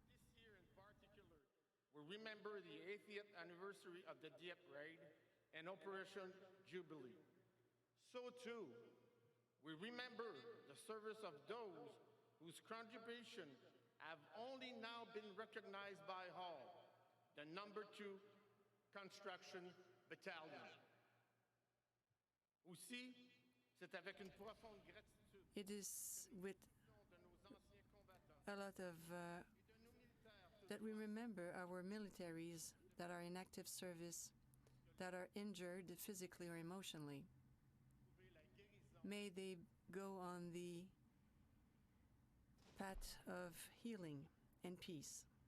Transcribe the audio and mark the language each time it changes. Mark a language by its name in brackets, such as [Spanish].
[English] This year in particular, we remember the 80th anniversary of the Dieppe Raid and Operation Jubilee. So too, we remember the service of those whose contribution have only now been recognized by Hall, the number 2 Construction Battalion. [French] Aussi, c'est avec une profonde gratitude. [English] It is with a lot of that we remember our militaries that are in active service, that are injured physically or emotionally. May they go on the path of healing and peace.